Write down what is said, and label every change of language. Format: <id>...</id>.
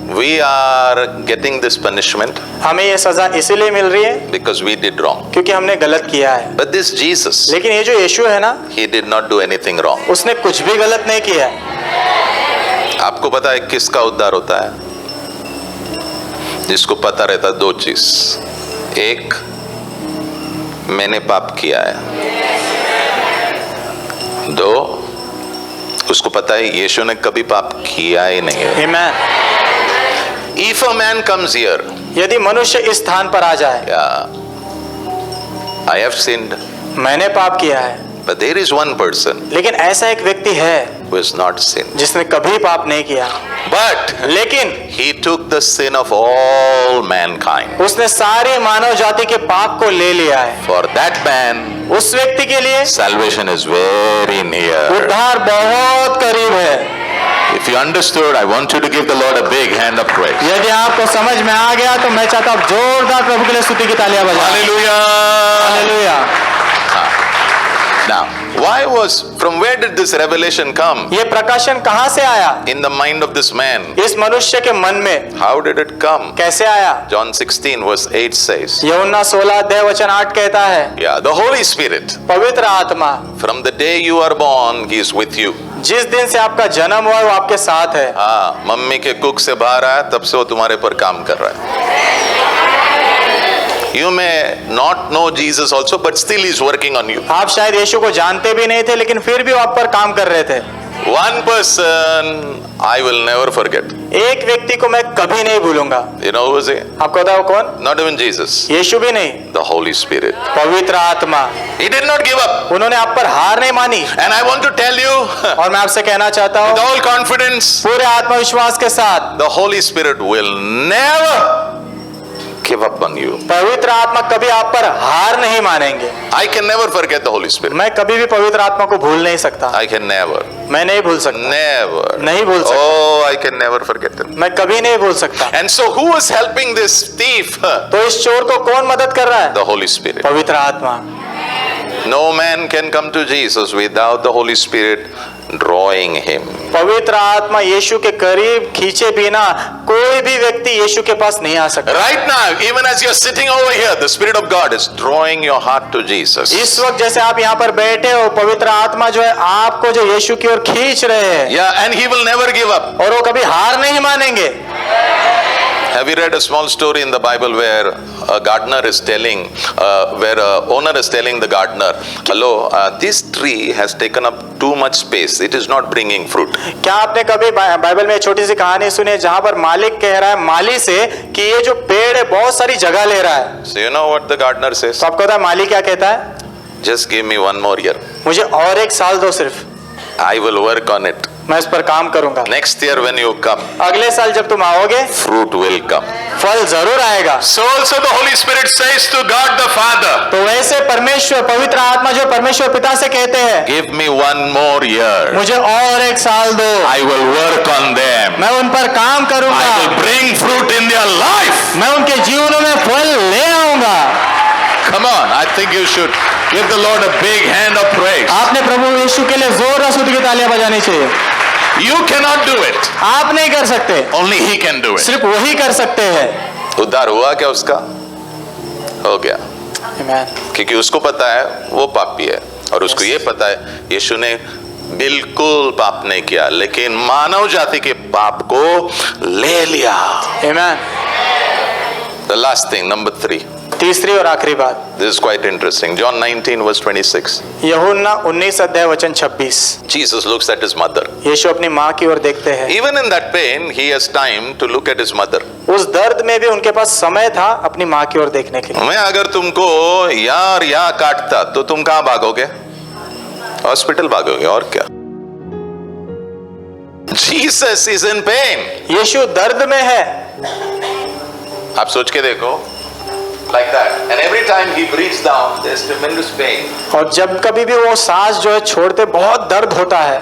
<en>we are getting this punishment</en> <hi>हमें ये सजा इसीलिए मिल रही है</hi> <en>because we did wrong.</en> <hi>क्योंकि हमने गलत किया है.</hi> <en>But this Jesus,</en> <hi>लेकिन ये जो यीशु है ना,</hi> <en>he did not do anything wrong.</en> <hi>उसने कुछ भी गलत नहीं किया है. आपको पता है किसका उद्धार होता है? जिसको पता रहता है 2 चीज. एक, मैंने पाप किया है. 2, उसको पता है यीशु ने कभी पाप किया ही नहीं है.</hi> <en>Amen. If a man comes here,</en> <hi>यदि मनुष्य इस स्थान पर आ जाए,</hi> <en>yeah, I have sinned,</en> <hi>मैंने पाप किया है,</hi> <en>but there is one person</en> <hi>लेकिन ऐसा एक व्यक्ति है</hi> <en>who has not sinned,</en> <hi>जिसने कभी पाप नहीं किया,</hi> <en>but</en> <hi>लेकिन</hi> <en>he took the sin of all mankind.</en> <hi>उसने सारी मानव जाति के पाप को ले लिया है.</hi> <en>For that man,</en> <hi>उस व्यक्ति के लिए</hi> <en>salvation is very near.</en> <hi>उद्धार बहुत करीब है.</hi> <en>If you understood, I want you to give the Lord a big hand of praise.</en> <hi>यदि आपको समझ में आ गया तो मैं चाहता हूँ जोरदार प्रभु के लिए स्तुति की तालियां बजाएं.</hi> <en>Hallelujah.</en> <hi>Hallelujah.</hi> <en>Now, from where did this revelation come?</en> <hi>ये प्रकाशन कहाँ से आया?</hi> <en>In the mind of this man.</en> <hi>इस मनुष्य के मन में</hi> <en>How did it come?</en> <hi>कैसे आया?</hi> <en>John 16 verse 8 says,</en> <hi>यूहन्ना 16 अध्याय वचन 8 कहता है,</hi> <en>yeah, the Holy Spirit,</en> <hi>पवित्र आत्मा</hi> <en>from the day you are born, he is with you.</en> <hi>जिस दिन से आपका जन्म हुआ वो आपके साथ है. हाँ, मम्मी के कुक से बाहर आया तब से वो तुम्हारे पर काम कर रहा है.</hi> <en>You may not know Jesus also, but still he is working on you.</en> <hi>आप शायद यीशु को जानते भी नहीं थे, लेकिन फिर भी वो आप पर काम कर रहे थे.</hi> <en>One person I will never forget.</en> <hi>एक व्यक्ति को मैं कभी नहीं भूलूंगा.</hi> <en>You know who is he?</en> <hi>आपको पता है वो कौन?</hi> <en>Not even Jesus.</en> <hi>यीशु भी नहीं,</hi> <en>The Holy Spirit.</en> <hi>पवित्र आत्मा.</hi> <en>He did not give up.</en> <hi>उन्होंने आप पर हार नहीं मानी.</hi> <en>And I want to tell you,</en> <hi>और मैं आपसे कहना चाहता</hi> <en>with</en> <hi>हूँ</hi> <en>all confidence,</en> <hi>पूरे आत्मविश्वास के साथ,</hi> <en>the Holy Spirit will never give up on you.</en> <hi>पवित्र आत्मा कभी आप पर हार नहीं मानेंगे.</hi> <en>I can never forget the Holy Spirit.</en> <hi>मैं कभी भी पवित्र आत्मा को भूल नहीं सकता.</hi> <en>I can never.</en> <hi>मैं नहीं भूल सकता.</hi> <en>Never.</en> <hi>नहीं भूल सकता.</hi> <en>Oh, I can never forget him.</en> <hi>मैं कभी नहीं भूल सकता.</hi> <en>And so who is helping this thief?</en> <hi>तो इस चोर को कौन मदद कर रहा है?</hi> <en>The Holy Spirit.</en> <hi>पवित्र आत्मा.</hi> <en>No man can come to Jesus without the Holy Spirit drawing him.</en> <hi>पवित्र आत्मा यीशु के करीब खींचे बिना कोई भी व्यक्ति यीशु के पास नहीं आ सकता.</hi> <en>Right now, even as you're sitting over here, the Spirit of God is drawing your heart to Jesus.</en> <hi>इस वक्त जैसे आप यहाँ पर बैठे हो, पवित्र आत्मा जो है आपको जो यीशु की ओर खींच रहे हैं.</hi> <en>Yeah, and he will never give up.</en> <hi>और वो कभी हार नहीं मानेंगे.</hi> <en>Have you read a small story in the Bible where a gardener is telling, where a owner is telling the gardener, hello, this tree has taken up too much space. It is not bringing fruit.</en> <hi>क्या आपने कभी Bible में छोटी सी कहानी सुनी है जहां पर मालिक कह रहा है माली से कि ये जो पेड़ है बहुत सारी जगह ले रहा है?</hi> <en>So you know what the gardener says?</en> <hi>तो आपको पता है माली क्या कहता है?</hi> <en>Just give me one more year.</en> <hi>मुझे और एक साल दो सिर्फ.</hi> <en>I will work on it.</en> <hi>मैं इस पर काम करूंगा.</hi> <en>Next year when you come,</en> <hi>अगले साल जब तुम आओगे</hi> <en>fruit will come.</en> <hi>फल जरूर आएगा.</hi> <en>So also the Holy Spirit says to God the Father,</en> <hi>तो वैसे परमेश्वर पवित्र आत्मा जो परमेश्वर पिता से कहते हैं,</hi> <en>give me one more year.</en> <hi>मुझे और एक साल दो.</hi> <en>I will work on them.</en> <hi>मैं उन पर काम करूंगा.</hi> <en>I will bring fruit in their life.</en> <hi>मैं उनके जीवनों में फल ले आऊंगा.</hi> <en>Come on, I think you should give the Lord a big hand of praise.</en> <hi>आपने प्रभु यीशु के लिए जोरदार स्तुति की तालियां बजानी चाहिए.</hi> <en>You cannot do it.</en> <hi>आप नहीं कर सकते,</hi> <en>Only He can do it.</en> <hi>सिर्फ वही कर सकते हैं। उद्धार हुआ क्या उसका? हो गया,</hi> <en>Amen.</en> <hi>क्योंकि उसको पता है वो पापी है और उसको ये पता है यीशु ने बिल्कुल पाप नहीं किया, लेकिन मानव जाति के पाप को ले लिया।</hi> <en>Amen. The last thing, number 3.</en> <hi>तीसरी और आखिरी बात,</hi> <en>This is quite interesting. John 19 verse 26.</en> <hi>यूहन्ना 19 अध्याय वचन 26।</hi> <en>Jesus looks at his mother.</en> <hi>यीशु अपनी माँ की ओर देखते हैं।</hi> <en>Even in that pain, he has time to look at his mother.</en> <hi>उस दर्द में भी उनके पास समय था अपनी माँ की ओर देखने के लिए। मैं अगर तुमको यहाँ काटता तो तुम कहाँ भागोगे? हॉस्पिटल भागोगे, और क्या?</hi> <en>Jesus is in pain.</en> <hi>यीशु दर्द में है। आप सोच के देखो,</hi> <en>like that, and every time he breathes down, there's tremendous pain.</en> <hi>और जब कभी भी वो सांस जो है छोड़ते बहुत दर्द होता है,</hi>